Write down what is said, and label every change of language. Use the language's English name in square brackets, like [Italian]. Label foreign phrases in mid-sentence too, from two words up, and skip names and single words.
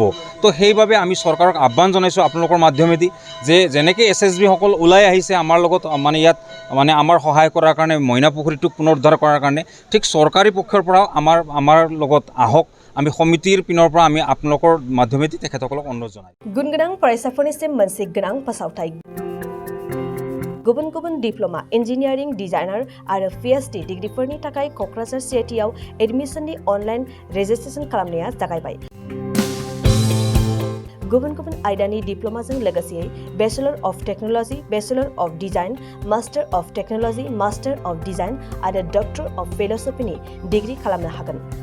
[Assamese] তো সেইবাবে আমি চৰকাৰক আহ্বান জনাইছোঁ আপোনালোকৰ মাধ্যমেদি যে যেনেকৈ SSB সকল ওলাই আহিছে আমাৰ লগত মানে ইয়াত মানে আমাৰ সহায় কৰাৰ কাৰণে মইনা পুখুৰীটোক পুনৰুদ্ধাৰ কৰাৰ কাৰণে, ঠিক চৰকাৰী পক্ষৰ পৰাও আমাৰ লগত আহক। আমি সমিতিৰ পিনৰ পৰা আমি আপোনালোকৰ মাধ্যমেদি তেখেতসকলক অনুৰোধ জনাই। [Bodo] गुनगोनां फरायसाफोरनिसिम मोनसे गोनां फोसावथाय। गुबुन गुबुन [English] diploma engineering designer [Bodo] आरो PhD डिग्रीफोरनि थाखाय क'क्राझार CITआव एडमिशननि [English] online registration [Bodo] खालामनाया जागायबाय। गुबुन गुबुन आयदानि डिप्लोमाजों लोगोसे [English] Bachelor of Technology, Bachelor of Design, Master of Technology, Master of Design [Bodo] आरो [English] Doctor of Philosophy [Bodo] डिग्री खालामनो हागोन।